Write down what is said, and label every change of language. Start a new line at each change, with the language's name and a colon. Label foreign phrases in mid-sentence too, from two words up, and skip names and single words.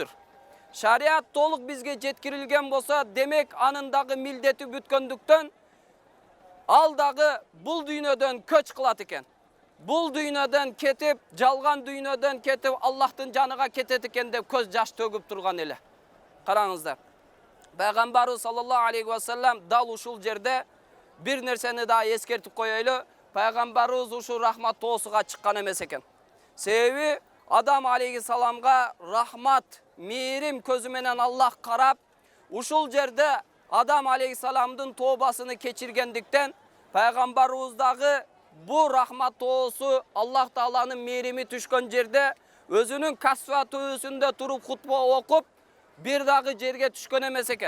Kyrgyz: Шариат толук бизге жеткирилген болсо, демек анын дагы милдети бүткөндүктөн ал дагы бул дүйнөдөн көч кылат экен. Бул дүйнөдөн кетип, жалган дүйнөдөн кетип, Аллахтын жаныга кетет экен деп көз жаш төгүп турган эле. Караңыздар. Пайгамбарыбыз
Arabic: صلى الله عليه وسلم
Kyrgyz: дал ушул жерде бир нерсени да эскертип коелу. Пайгамбарыбыз ушул рахмат тоосуга чыккан эмес экен. Себеби Адам алейхиссаламга рахмат, мээрим көзү менен Аллах карап, ушул жерде Адам алейхиссаламдын тообасыны кечиргендиктен пайгамбарыбыздагы бу рахмат тоосу Аллах Тааланын мээрими түшкөн жерде өзүнүн касва төбөсүндө туруп хутба окуп, бир дагы жерге түшкөн эмес экен.